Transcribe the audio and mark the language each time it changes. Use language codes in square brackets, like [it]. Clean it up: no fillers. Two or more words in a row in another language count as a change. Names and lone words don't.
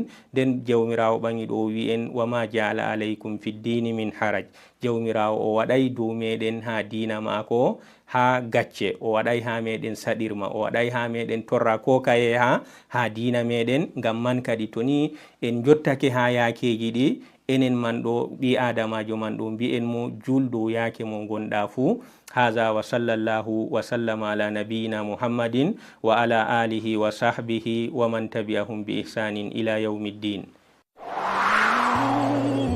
[ff] nden jawmirawo ɓangi ɗo wi en [ar] وما جعل عليكم في الدين من حرج, [ff] jawmirawo o waɗay dow meɗen ha dina mako ha gacce, o waɗay ha meɗen saɗirma, o waɗay ha meɗen torra ko kaye ha dina meɗen. ngam man kadi to ni en jottake ha yakeji ɗi enen man ɗo ɓi adamajo man ɗo mbi'en mo jul dow yake mo gonɗa fu. [ar] هذا وصلى الله وسلم على نبينا محمد وعلى آله وصحبه ومن تبعهم بإحسان إلى يوم الدين.